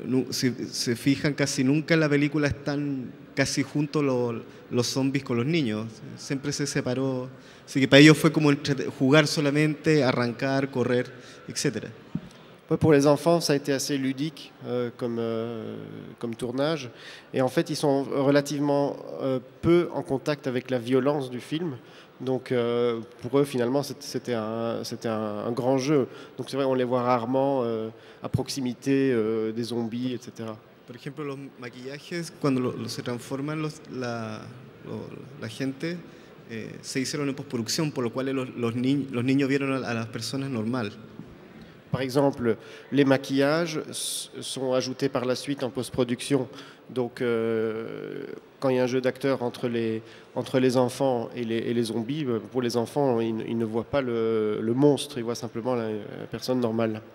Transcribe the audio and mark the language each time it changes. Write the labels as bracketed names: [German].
[Spanish] Si se fijan, casi nunca en la película están casi juntos los zombies con los niños, siempre se separó, así que para ellos fue como jugar solamente, arrancar, correr, etcétera. [French] Pour les enfants, ça a été assez ludique comme tournage. Et en fait, ils sont relativement peu en contact avec la violence du film. Donc pour eux, finalement, c'était un grand jeu. Donc c'est vrai, on les voit rarement à proximité des zombies, etc. [Spanish] Por ejemplo, los maquillajes, cuando se transforman la gente, se hicieron en postproducción, por lo cual los niños vieron a las personas normal. [French] Par exemple, les maquillages sont ajoutés par la suite en post-production. Donc, quand il y a un jeu d'acteurs entre les enfants et les zombies, pour les enfants, ils ne voient pas le monstre, ils voient simplement la personne normale.